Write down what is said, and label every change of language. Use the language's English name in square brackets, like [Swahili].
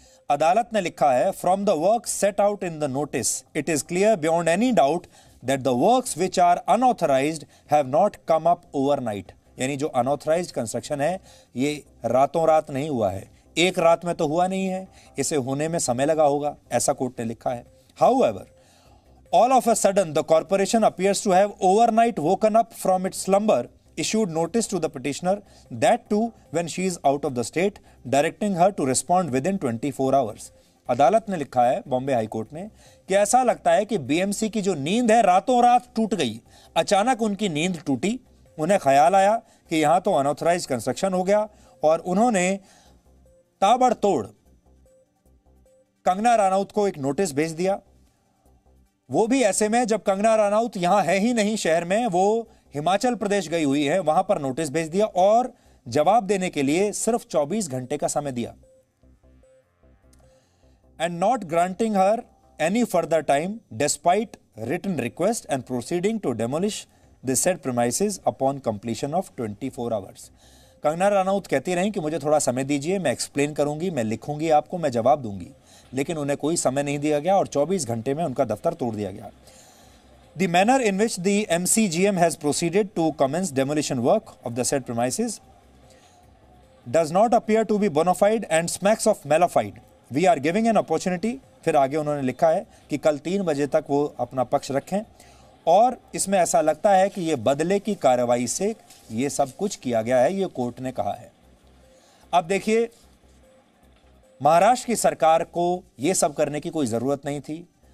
[Hindi] अदालत ने लिखा है, [English] From the work set out in the notice it is clear beyond any doubt that the works which are unauthorised have not come up overnight. [Hindi] यानी जो unauthorised construction है ये रातों रात नहीं हुआ है, एक रात में तो हुआ नहीं है, इसे होने में समय लगा होगा, ऐसा कोर्ट ने लिखा है। [English] However, all of a sudden the corporation appears to have overnight woken up from its slumber, issued notice to the petitioner, that too when she is out of the state, directing her to respond within 24 hours. [Hindi] अदालत ने लिखा है, Bombay high court ने, कि ऐसा लगता है कि बीएमसी की जो नींद है रातों रात टूट गई। अचानक उनकी नींद टूटी, उन्हें ख्याल आया कि यहां तो अनऑथराइज्ड कंस्ट्रक्शन हो गया और उन्होंने ताबड़तोड़ कंगना रनौत को एक नोटिस भेज दिया। वो भी ऐसे में जब कंगना रनौत यहां है ही नहीं शहर में, वो हिमाचल प्रदेश गई हुई है, वहां पर नोटिस भेज दिया और जवाब देने के लिए सिर्फ 24 घंटे का समय दिया। [English] And not granting her any further time despite written request and proceeding to demolish the said premises upon completion of 24 hours. [Hindi] Kangana Ranaut कहती रही कि मुझे थोड़ा समय दीजिए, मैं एक्सप्लेन करूंगी, मैं लिखूंगी आपको, मैं जवाब दूंगी, लेकिन उन्हें कोई समय नहीं दिया गया और 24 घंटे में उनका दफ्तर तोड़ दिया गया। [English] The manner in which the MCGM has proceeded to commence demolition work of the said premises does not appear to be bona fide and smacks of malafide. We are giving an opportunity, [Hindi] फिर आगे उन्होंने लिखा है कि कल 3 बजे तक वो अपना पक्ष रखें और इसमें ऐसा लगता है कि ये बदले की कार्रवाई से ये सब कुछ किया गया है, ये कोर्ट ने कहा है। अब देखिए, महाराष्ट्र की सरकार को ये सब करने की कोई ज़रूरत नहीं थी।